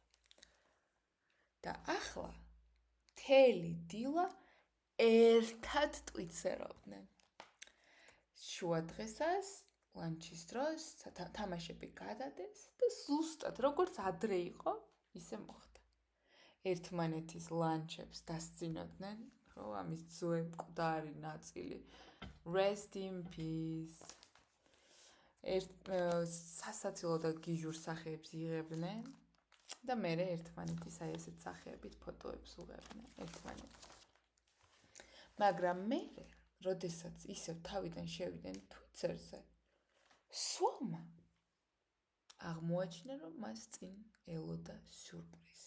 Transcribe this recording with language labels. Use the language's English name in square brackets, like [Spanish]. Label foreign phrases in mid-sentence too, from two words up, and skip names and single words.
[Georgian] და ახლა მთელი დილა ერთად ტვიცერობდნენ. შუა დღესაც ლანჩის დროს თამაშები გადადეს და ზუსტად როგორც ადრე იყო, ისე მოხდა. ერთმანეთის ლანჩებს დასწინოდნენ, ხო, ამის ძველ მკვდარი ნაწილი. [English] Rest in peace. [Georgian] სასაცილო და გიჟურ სახეებს იღებდნენ და მერე ერთმანეთის აი ესეთ სახეებით ფოტოებს უღებდნენ ერთმანეთს. მაგრამ მერე, როდესაც ისევ თავიდან შევიდნენ Twitter-ზე, სვავმა აღმოაჩინა, რომ მას წინ ელოდა სიურპრიზი.